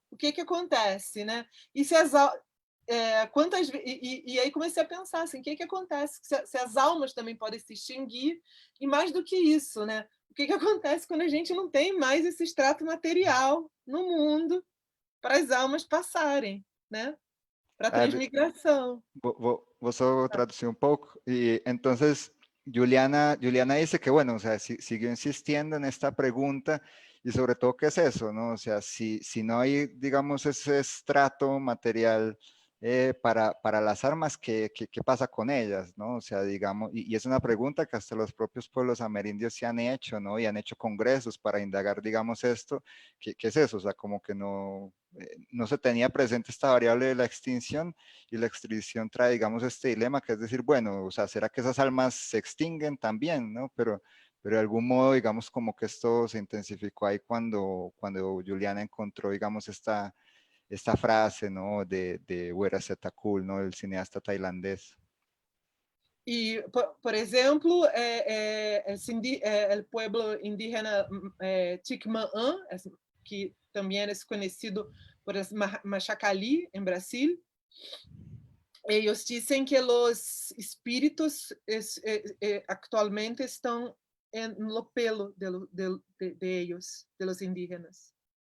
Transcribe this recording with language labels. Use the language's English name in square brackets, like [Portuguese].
[Portuguese] O que acontece, né? E se as e aí comecei a pensar assim, o que acontece se as almas também podem se extinguir, e mais do que isso, né? O que acontece quando a gente não tem mais esse extrato material no mundo para as almas passarem, né? Para a transmigração. [Spanish] Vos solo traducí un poco. Y entonces, Juliana dice que, bueno, o sea, siguió insistiendo en esta pregunta y sobre todo, ¿qué es eso? ¿No? O sea, si no hay, digamos, ese estrato material para las armas, ¿qué pasa con ellas? ¿No? O sea, digamos, y es una pregunta que hasta los propios pueblos amerindios se han hecho, ¿no? Y han hecho congresos para indagar, digamos, esto. ¿Qué es eso? O sea, como que no se tenía presente esta variable de la extinción, y la extinción trae, digamos, este dilema, que es decir, bueno, o sea, ¿será que esas almas se extinguen también, no? Pero de algún modo, digamos, como que esto se intensificó ahí cuando Juliana encontró, digamos, esta frase, ¿no? De Weerasethakul, Cool, ¿no? El cineasta tailandés. [Portuguese] E, por exemplo, o pueblo indígena Tikmaã, que também é conhecido por Machacali, em Brasil, eles dizem que os espíritos atualmente estão no pelo [Spanish] de ellos, de los indígenas.